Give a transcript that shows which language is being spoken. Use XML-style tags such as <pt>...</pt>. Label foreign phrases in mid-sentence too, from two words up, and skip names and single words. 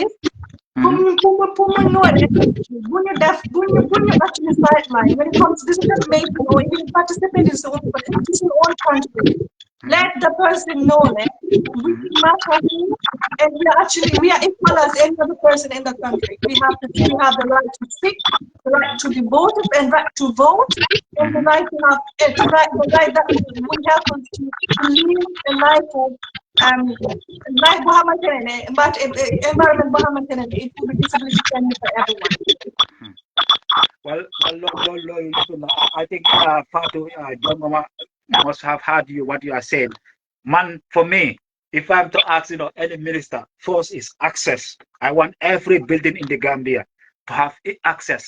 <en>When you actually sideline, when it comes to decision making or even participate in your own country, let the person know that we matter and we are equal as any other person in the country. We have the right to speak, the right to be voted and right to vote, and the right to have the right that will help us to live a life of life</en> <wo>boo xamante ne</wo> <en>but environment</en> <wo>boo xamante ne</wo> <en>it will be disability friendly for everyone. Well, I think Fatu Jongoma must have heard you what you are saying. Man, for me, if I'm to ask, any minister, first is access. I want every building in the Gambia to have access.</en>